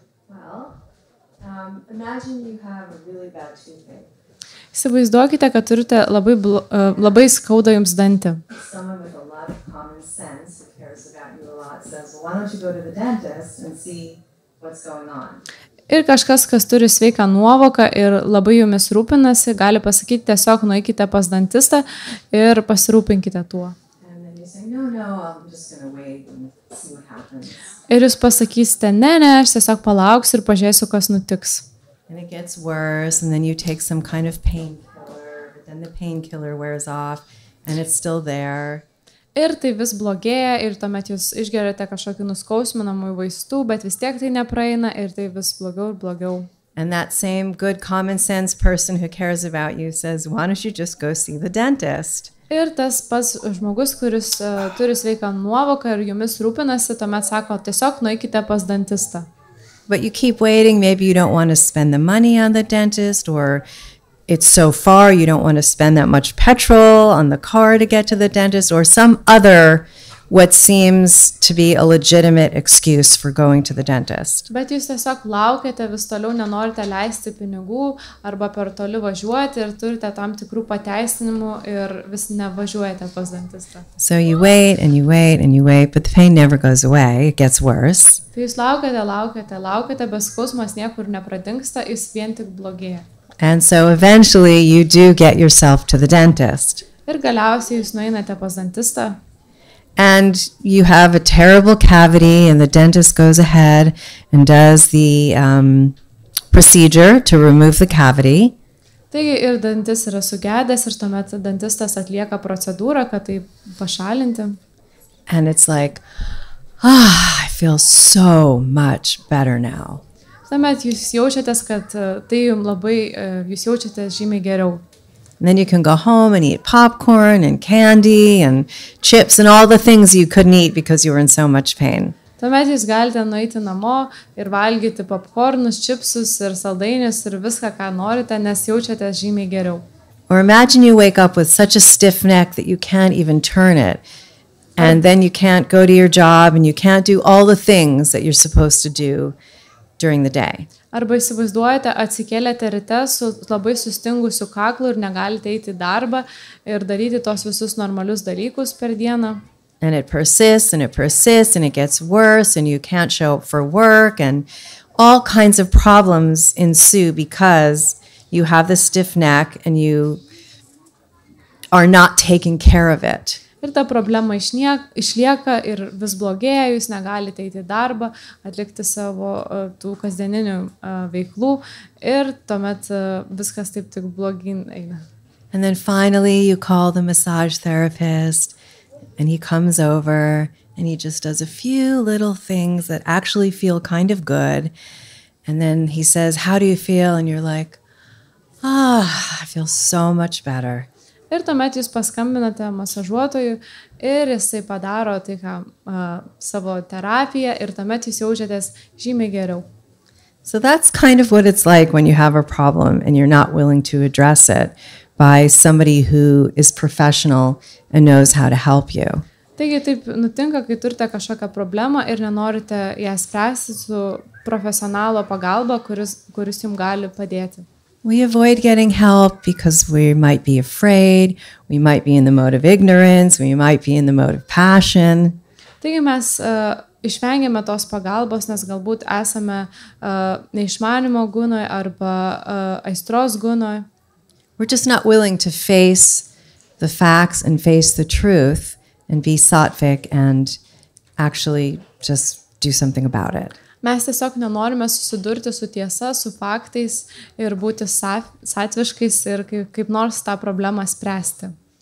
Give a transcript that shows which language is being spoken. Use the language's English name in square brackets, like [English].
[English] Well, imagine you have a really bad toothache. [Lithuanian] Įsivaizduokite, kad turite labai skauda jums dantį. [English] Someone with a lot of common sense who cares about you a lot says, well, why don't you go to the dentist and see what's going on? [Lithuanian] Ir kažkas, kas turi sveiką nuovoką ir labai jumis rūpinasi, gali pasakyti tiesiog nueikite pas dantistą ir pasirūpinkite tuo. [English] And then you say, no, I'm just going to wait and see what happens. [Lithuanian] Ir jūs pasakysite, ne, aš tiesiog palauksiu ir pažiūrėsiu, kas nutiks. [English] And it gets worse, and then you take some kind of painkiller, but then the painkiller wears off, and it's still there. [Lithuanian] Ir tai vis blogėja, ir tuomet jūs išgeriate kažkokių nuskausminamų vaistų, bet vis tiek tai nepraeina, ir tai vis blogiau ir blogiau. [English] And that same good common sense person who cares about you says, why don't you just go see the dentist? [Lithuanian] Ir tas pats žmogus, kuris turi sveiką nuovoką ir jumis rūpinasi, tuomet sako, tiesiog nueikite pas dantistą. [English] But you keep waiting, maybe you don't want to spend the money on the dentist, or it's so far you don't want to spend that much petrol on the car to get to the dentist, or some other what seems to be a legitimate excuse for going to the dentist. [Lithuanian] Bet jūs tiesiog laukiate, vis toliau nenorite leisti pinigų arba per toli važiuoti ir turite tam tikrų pateisinimų ir vis nevažiuojate pas dantistą. [English] So you wait and you wait and you wait, but the pain never goes away, it gets worse. [Lithuanian] Tai jūs laukiate, bet skausmas niekur nepradingsta, jis vien tik blogėja. [English] And so eventually you do get yourself to the dentist. [Lithuanian] Ir galiausiai jūs nueinate pas dantistą. [English] And you have a terrible cavity, and the dentist goes ahead and does the procedure to remove the cavity. [Lithuanian] Taigi ir dantis yra sugedęs ir tuomet dantistas atlieka procedūrą, kad tai pašalinti. [English] And it's like, I feel so much better now. [Lithuanian] Tuomet jūs jaučiatės, kad tai jums labai, jūs jaučiatės žymiai geriau. [English] And then you can go home and eat popcorn and candy and chips and all the things you couldn't eat because you were in so much pain. [Lithuanian] Tuomet jūs galite nueiti namo ir valgyti popkornus, čipsus ir saldainius ir viską, ką norite, nes jaučiatės žymiai geriau. [English] Or imagine you wake up with such a stiff neck that you can't even turn it. And then you can't go to your job and you can't do all the things that you're supposed to do during the day. [Lithuanian] Arba įsivaizduojate, atsikėlėte ryte su labai sustingusiu kaklu ir negalite eiti į darbą ir daryti tos visus normalius dalykus per dieną. [English] And it persists and it persists and it gets worse and you can't show up for work and all kinds of problems ensue because you have the stiff neck and you are not taking care of it. [Lithuanian] Ir ta problema išlieka ir vis blogėja, jūs negalite eiti į darbą, atlikti savo tų kasdieninių veiklų ir tuomet viskas taip tik blogin eina. [English] And then finally you call the massage therapist and he comes over and he just does a few little things that actually feel kind of good. And then he says, how do you feel? And you're like, I feel so much better. [Lithuanian] Ir tuomet jūs paskambinate masažuotojui ir jisai padaro tai, savo terapiją ir tuomet jūs jaučiatės žymiai geriau. [English] So that's kind of what it's like when you have a problem and you're not willing to address it by somebody who is professional and knows how to help you. [Lithuanian] Taigi taip nutinka, kai turite kažkokią problemą ir nenorite ją spręsti su profesionalo pagalba, kuris jums gali padėti. [English] We avoid getting help because we might be afraid, we might be in the mode of ignorance, we might be in the mode of passion. [Lithuanian] Taigi mes išvengiame tos pagalbos, nes galbūt esame neišmanimo gūnoje arba aistros gūnoje. [English] We're just not willing to face the facts and face the truth and be sattvic and actually just do something about it. [Lithuanian] Mes tiesiog nenorime susidurti su tiesa, su faktais ir būti satviškais ir kaip nors tą problemą spręsti.